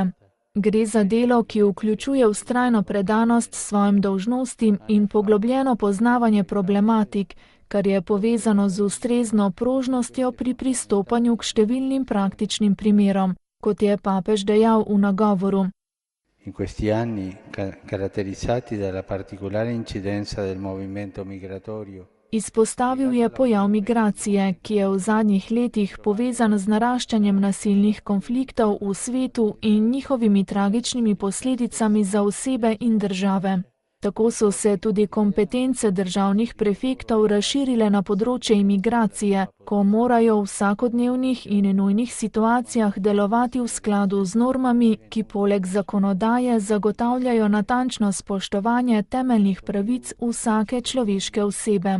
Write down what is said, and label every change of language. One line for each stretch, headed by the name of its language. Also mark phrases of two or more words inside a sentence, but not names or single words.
Slovenian: Gre za delo, ki vključuje vztrajno predanost svojim dolžnostim in poglobljeno poznavanje problematik, kar je povezano z ustrezno prožnostjo pri pristopanju k številnim praktičnim primerom, kot je papež dejal v nagovoru.
Italian: In questi anni caratterizzati dalla particolare incidenza del movimento migratorio.
Slovenian: Izpostavil je pojav migracije, ki je v zadnjih letih povezan z naraščanjem nasilnih konfliktov v svetu in njihovimi tragičnimi posledicami za osebe in države. Tako so se tudi kompetence državnih prefektov razširile na področje imigracije, ko morajo v vsakodnevnih in nujnih situacijah delovati v skladu z normami, ki poleg zakonodaje zagotavljajo natančno spoštovanje temeljnih pravic vsake človeške osebe.